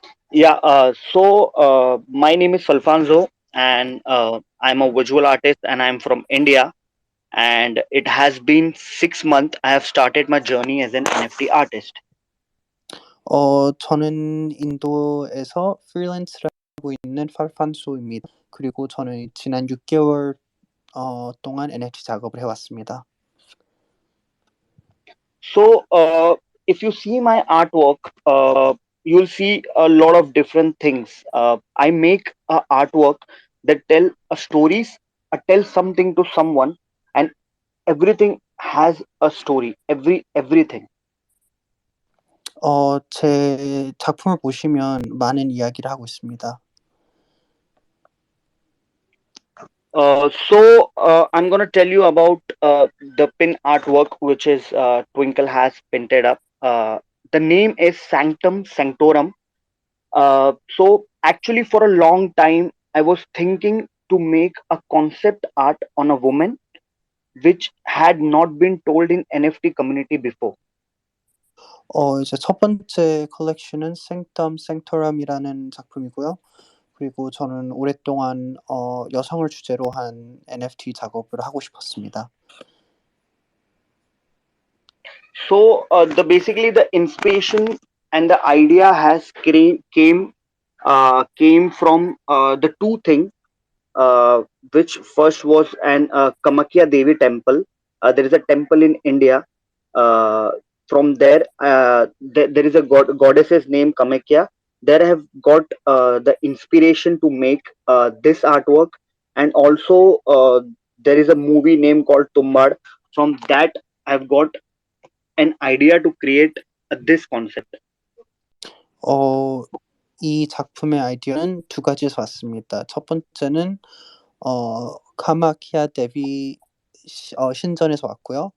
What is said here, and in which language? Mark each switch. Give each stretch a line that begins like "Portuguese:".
English: Yeah, so my name is Alfonso, and I'm a visual artist, and I'm from India. And it has been 6 months I have started my journey as an NFT artist.
Korean: 저는 인도에서 프리랜서를 하고 있는 팔판소입니다. 그리고 저는 지난 6개월 동안 NFT 작업을 해왔습니다.
English: So, if you see my artwork, you'll see a lot of different things. I make artwork that tell stories, tell something to someone, and everything has a story. Everything.
Korean: 제 작품을 보시면 많은 이야기를 하고 있습니다.
English: I'm gonna tell you about the pin artwork, which is Twinkle has painted up. The name is Sanctum Sanctorum. So actually, for a long time, I was thinking to make a concept art on a woman, which had not been told in NFT community before.
Korean: 이제 첫 번째 컬렉션은 생텀 생토럼이라는 작품이고요. 그리고 저는 오랫동안 여성을 주제로 한 NFT 작업을 하고 싶었습니다.
English: So basically the inspiration and the idea has came from the two things. Which first was an Kamakya Devi temple. There is a temple in India. From there, there is a goddess's name Kamakya. There I have got the inspiration to make this artwork, and also there is a movie name called Tumbad. From that, I've got an idea to create this concept.
Korean: 이 작품의 아이디어는 두 가지에서 왔습니다. 첫 번째는 카마키아 데비 신전에서 왔고요.